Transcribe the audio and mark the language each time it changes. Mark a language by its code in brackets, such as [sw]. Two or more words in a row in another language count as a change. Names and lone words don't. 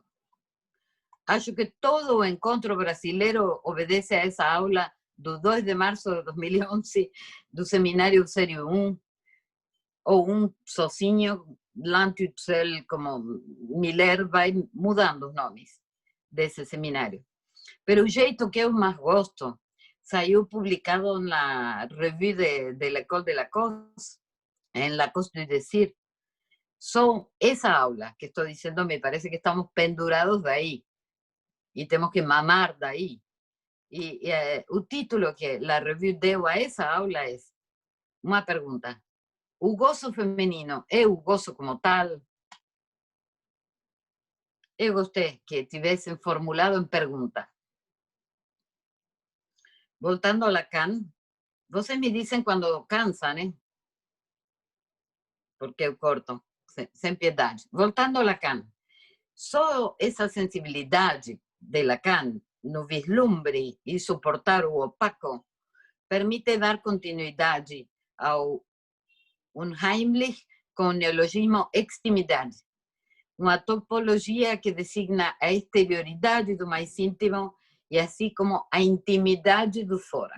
[pt] Acho que todo o encontro brasileiro obedece a essa aula do 2 de março de 2011 do Seminário Sério 1, ou sozinho, Lantutzel, como Miller, vai mudando os nomes desse seminário. Pero o jeito que eu mais gosto saiu publicado na revue de l'École de Lacoste, en Lacoste du Désir. [es] Son esa aula que estoy diciendo, me parece que estamos pendurados de ahí y tenemos que mamar de ahí. Y el título que la review deu a esa aula es una pregunta. [pt] ¿O gozo femenino é o gozo como tal? Eu gostei que tivessem formulado [es] en pregunta. [pt] Voltando a Lacan, vocês [es] me dicen cuando cansan, ¿eh? [pt] Porque eu corto, sem piedade. Voltando a Lacan, só essa sensibilidade de Lacan no vislumbre e suportar o opaco permite dar continuidade ao Unheimlich com o neologismo extimidade, uma topologia que designa a exterioridade do mais íntimo e assim como a intimidade do fora.